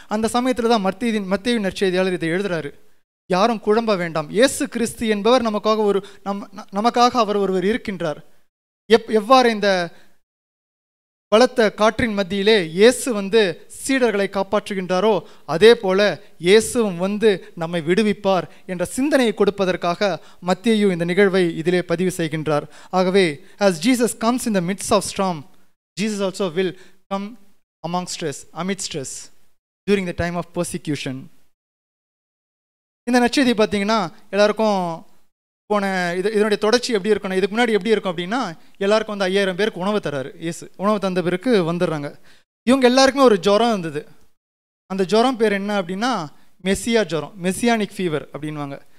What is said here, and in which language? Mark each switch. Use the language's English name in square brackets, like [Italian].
[Tamil] அந்த சமயத்தில் தான் மத்தேயு நற்செய்தியாளர் இதை எழுதுறாரு. யாரும் குழம்ப வேண்டாம், இயேசு கிறிஸ்து என்பவர் நமக்காக அவர் ஒருவர் இருக்கின்றார். எவ்வாறு இந்த பலத்த காற்றின் மத்தியிலே இயேசு சீடர்களை காப்பாற்றுகின்றாரோ அதே போல இயேசுவும் நம்மை விடுவிப்பார் என்ற சிந்தனையை கொடுப்பதற்காக மத்தேயு இந்த நிகழ்வை இதிலே பதிவு செய்கின்றார். ஆகவே [English] as Jesus comes in the midst of storm, Jesus also will come amidst us during the time of persecution. [Tamil] இந்த நற்செய்தி பார்த்தீங்கன்னா எல்லாருக்கும் இதனுடைய தொடர்ச்சி எப்படி இருக்கணும், இதுக்கு முன்னாடி எப்படி இருக்கும் அப்படின்னா, எல்லாருக்கும் 5000 பேருக்கு உணவு தராரு இயேசு. உணவு தந்த பிறகு வந்துடுறாங்க. இவங்க எல்லாருக்குமே ஒரு ஜுரம் இருந்தது. அந்த ஜுரம் பேர் என்ன அப்படின்னா மெஸ்ஸியா ஜுரம், மெஸ்ஸியானிக் ஃபீவர் அப்படின்வாங்க.